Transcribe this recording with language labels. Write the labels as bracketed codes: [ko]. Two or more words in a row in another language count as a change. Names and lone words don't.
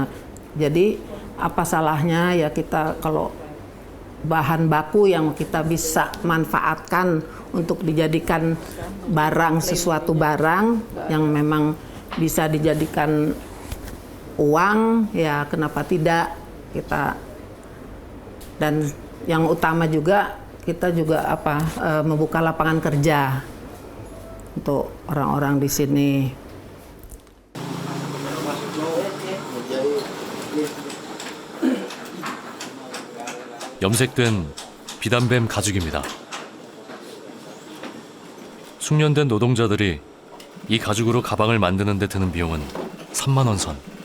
[id] Jadi apa salahnya ya kita kalau bahan baku yang kita bisa manfaatkan untuk dijadikan barang, sesuatu barang yang memang bisa dijadikan uang, ya kenapa tidak kita. Dan yang utama juga kita juga membuka lapangan kerja untuk orang-orang di sini. [ko] 염색된 비단뱀 가죽입니다. 숙련된 노동자들이 이 가죽으로 가방을 만드는 데 드는 비용은 3만 원 선.